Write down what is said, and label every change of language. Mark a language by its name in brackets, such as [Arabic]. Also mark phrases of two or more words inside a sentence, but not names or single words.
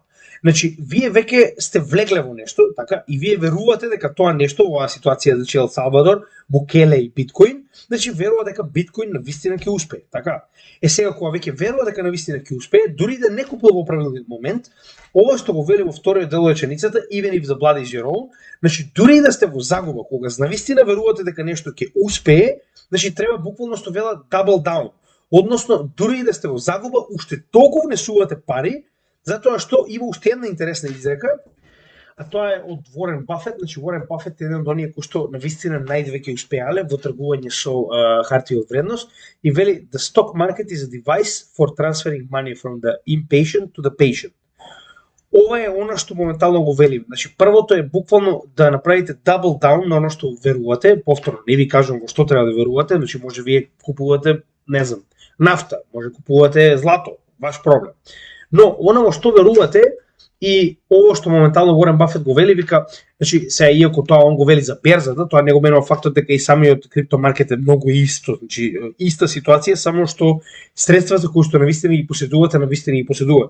[Macedonian] Значи, вие веќе сте влегле во нешто, така, и вие верувате дека тоа нешто, во оваа ситуација, значи Ел Салвадор, Букеле и биткоин, значи верува дека биткоин навистина ќе успее, така. Сега кога веќе верува дека навистина ќе успее, дури да не купува во правилниот момент, ова што го вели во вториот дел од реченицата, [English] even if the blood is your own, [Macedonian] значи дури да сте во загуба, кога навистина верувате дека нешто ќе успее, значи треба буквално што велат [English] double down. [Macedonian] Односно, дури да сте во загуба, уште толку внесувате пари, затоа што има уште една интересна изрека, а тоа е од Уорен Бафет. Значи, Уорен Бафет е еден од оние кои што навистина најдве ќе успеале во тргување со харти од вредност и вели [English] the stock market is a device for transferring money from the impatient to the patient. [Macedonian] Ова е она што моментално го вели. Значи, првото е буквално да направите [English] double down [Macedonian] на оно што верувате. Повторно, не ви кажам во што треба да верувате, значи може вие купувате, не знам, нафта, може купувате злато, ваш проблем. Но оно во што верувате и ово што моментално Уорен Бафет го вели, вика, значи се иако тоа он го вели за берзата, тоа не го менува фактот дека и самиот криптомаркет е многу исто, значи иста ситуација, само што средствата кои што навистина ги поседувате, навистина ги поседувате.